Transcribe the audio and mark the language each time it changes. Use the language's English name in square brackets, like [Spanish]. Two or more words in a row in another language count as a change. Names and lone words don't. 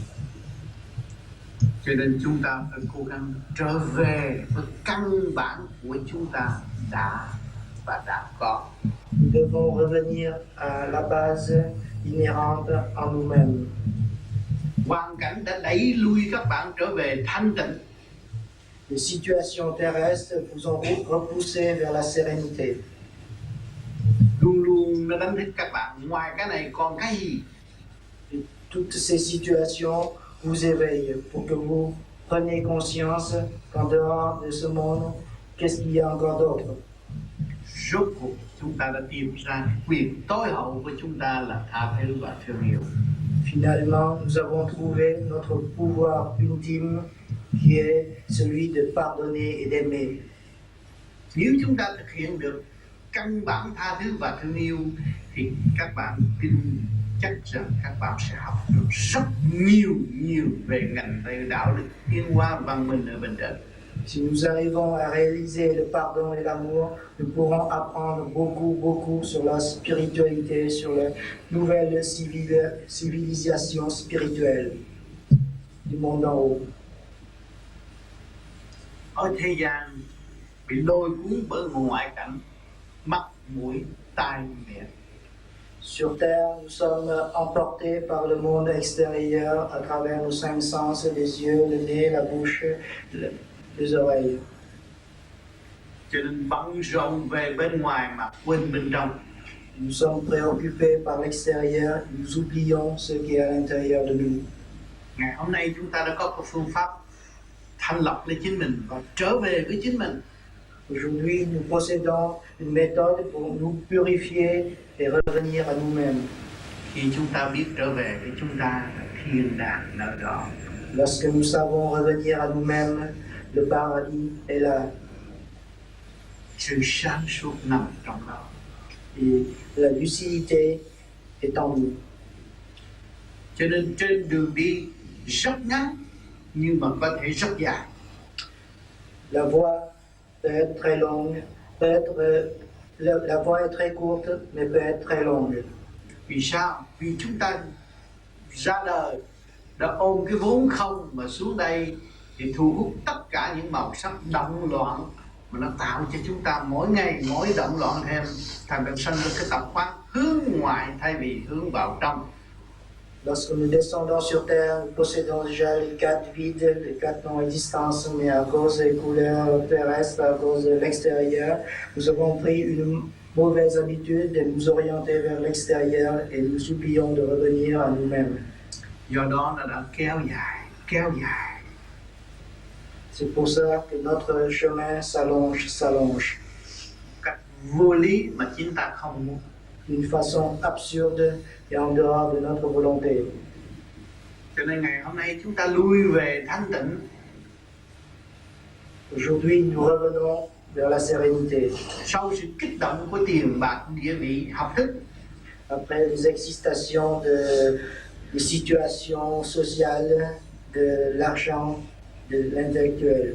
[Vietnamese] Cho nên chúng ta phải cố gắng trở về với căn bản của chúng ta đã và đã có. [French] Nous devons revenir à la base inhérente en nous-mêmes. [Vietnamese] Hoàn cảnh đã đẩy lui các bạn trở về thanh tịnh. [French] Les situations terrestres vous ont repoussé vers la sérénité. [Vietnamese] Luôn luôn nó đánh thức các bạn, ngoài cái này còn cái gì? [French] Et toutes ces situations vous éveillent pour que vous preniez conscience qu'en dehors de ce monde, qu'est-ce qu'il y a encore d'autre? [Vietnamese] Rốt cuộc chúng ta đã tìm ra quyền tối hậu của chúng ta là tha thứ và thương yêu. [French] Finalement, nous avons trouvé notre pouvoir ultime qui est celui de pardonner et d'aimer. [Vietnamese] Nếu chúng ta thực hiện được căn bản tha thứ và thương yêu thì các bạn tin chắc rằng các bạn sẽ học được rất nhiều về ngành đạo đức tiến hóa văn minh ở bên trên. [French] Si nous arrivons à réaliser le pardon et l'amour, nous pourrons apprendre beaucoup sur la spiritualité, sur la nouvelle civilisation spirituelle du monde en haut. [Vietnamese] Ở thế gian bị lôi cuốn bởi ngoại cảnh, mắt, mũi, tai, miệng. [French] Sur terre, nous sommes emportés par le monde extérieur à travers nos cinq sens, les yeux, le nez, la bouche, les oreilles. [Vietnamese] Cho nên bận rộn về bên ngoài mà quên bên trong. [French] Nous sommes préoccupés par l'extérieur, nous oublions ce qui est à l'intérieur de nous. [Vietnamese] Ngày hôm nay chúng ta đã có cái phương pháp thanh lọc lấy chính mình và trở về với chính mình. [French] Aujourd'hui, nous possédons une méthode pour nous purifier et revenir à nous-mêmes. [Vietnamese] Khi chúng ta biết trở về với chúng ta là thiên đàng nơi đó. [French] Lorsque nous savons revenir à nous-mêmes, le paradis est là. [Vietnamese] Sự sáng suốt nằm trong đó. [French] Et la lucidité est en nous. [Vietnamese] Cho nên trên đường đi rất ngắn nhưng mà có thể rất dài. [French] La voie peut être très longue, la voie est très courte, mais peut être très longue. [Vietnamese] Vì sao? Vì chúng ta ra đời đã ôm cái vốn không mà xuống đây thì thu hút tất cả những màu sắc động loạn mà nó tạo cho chúng ta mỗi ngày mỗi động loạn thêm, thành ra sanh ra cái tập quán hướng ngoại thay vì hướng vào trong. [French] Lorsque nous descendons sur Terre, nous possédons déjà les quatre vides, les quatre non-existences, mais à cause des couleurs terrestres, à cause de l'extérieur, nous avons pris une mauvaise habitude de nous orienter vers l'extérieur et nous oublions de revenir à nous-mêmes. [Vietnamese] Do đó nó đã kéo dài. [French] C'est pour ça que notre chemin s'allonge. [Vietnamese] Cách vô lý mà chính ta không muốn. [French] D'une façon absurde et en dehors de notre volonté. [Vietnamese] Cho nên ngày hôm nay chúng ta lui về thanh tịnh. [French] Aujourd'hui, nous revenons vers la sérénité. [Vietnamese] Sau sự kích động của tiền bạc, địa vị, học thức, [French] Après les excitations des situations sociales, de l'argent, de l'intellectuel.